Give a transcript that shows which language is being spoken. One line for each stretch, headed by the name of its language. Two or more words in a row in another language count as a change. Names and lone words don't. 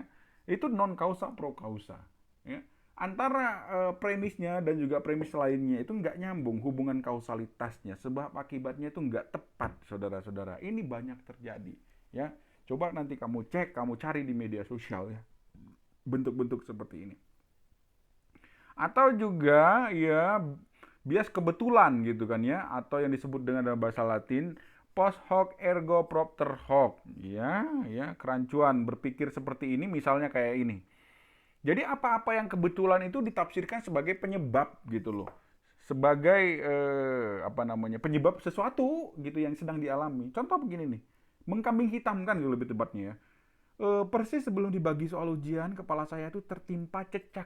Indonesian: Itu
Latin: non kausa pro kausa
Indonesian: ya. Antara premisnya dan juga premis lainnya itu nggak nyambung hubungan kausalitasnya, sebab akibatnya itu nggak tepat, saudara-saudara. Ini banyak terjadi ya. Coba nanti kamu cek, kamu cari di media sosial ya, bentuk-bentuk seperti ini. Atau juga ya bias kebetulan gitu kan ya, atau yang disebut dengan dalam bahasa Latin
Latin: post hoc ergo propter hoc
Indonesian: ya, kerancuan berpikir seperti ini misalnya kayak ini. Jadi apa-apa yang kebetulan itu ditafsirkan sebagai penyebab gitu loh. Sebagai apa namanya? Penyebab sesuatu gitu yang sedang dialami. Contoh begini nih. Mengkambing hitamkan gitu lebih tepatnya ya. Persis sebelum dibagi soal ujian, kepala saya itu tertimpa cecak.